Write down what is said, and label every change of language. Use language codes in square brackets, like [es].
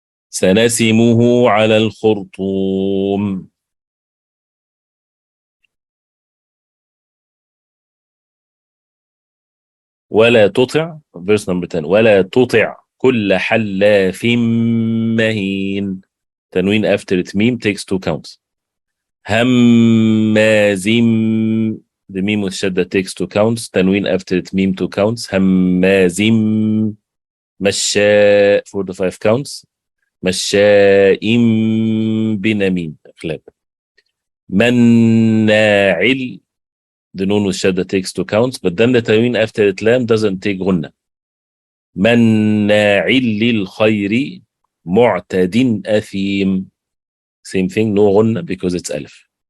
[ar] سنسمه على الخرطوم ولا تطع [en] verse number 10 [ar] ولا تطع كل حلاف مهين. [en] تنوين after it meme takes two counts. هماز, the meme with shadda takes two counts. تنوين after it meme two counts. [ar] هماز مشاء [en] for the five counts. [ar] مشاء بنميم خلاب. [en] مناع, the noon with shadda takes two counts, but then the tanween after it lam doesn't take غنة. [ar] مناع للخير معتد أثيم, [en] same thing, no [ar] غنة [en] because it's [ar] ألف.